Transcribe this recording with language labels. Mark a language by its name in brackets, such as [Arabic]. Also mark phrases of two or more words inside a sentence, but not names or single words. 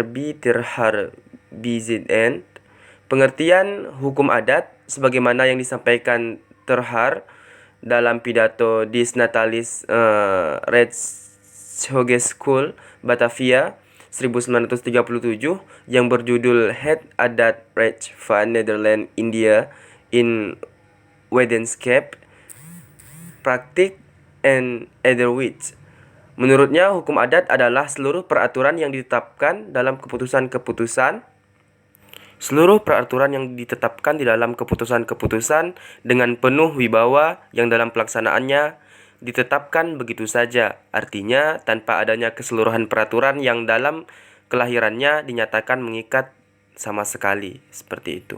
[Indonesian] B. Tirhar BZN, pengertian hukum adat sebagaimana yang disampaikan Tirhar dalam pidato Dis Natalis Rechtshogeschool Batavia 1937 yang berjudul Het Adat Recht van Nederland India in Wetenschap, Praktik en Ederwit. Menurutnya, hukum adat adalah seluruh peraturan yang ditetapkan di dalam keputusan dengan penuh wibawa yang dalam pelaksanaannya ditetapkan begitu saja, artinya tanpa adanya keseluruhan peraturan yang dalam kelahirannya dinyatakan mengikat sama sekali, seperti itu.